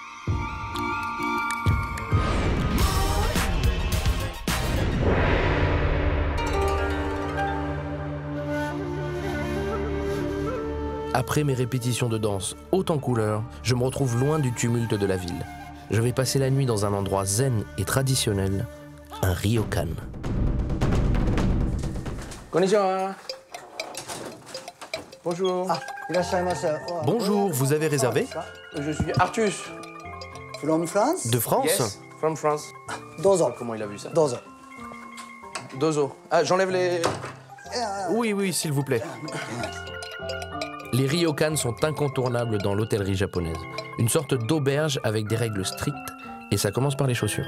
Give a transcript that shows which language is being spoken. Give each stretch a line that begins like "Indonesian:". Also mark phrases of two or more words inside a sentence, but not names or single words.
French: Après mes répétitions de danse hautes en couleurs, je me retrouve loin du tumulte de la ville. Je vais passer la nuit dans un endroit zen et traditionnel, un ryokan.
Japanese: Konnichiwa.
French: Bonjour. Bonjour, vous avez réservé? Je suis Artus.
English: From France?
French: De France?
English: Yes, from France.
Japanese: Dozo.
French: Comment il a vu ça?
Japanese: Dozo. Dozo.
French: Ah, j'enlève les... Oui, s'il vous plaît. Les ryokans sont incontournables dans l'hôtellerie japonaise. Une sorte d'auberge avec des règles strictes, et ça commence par les chaussures.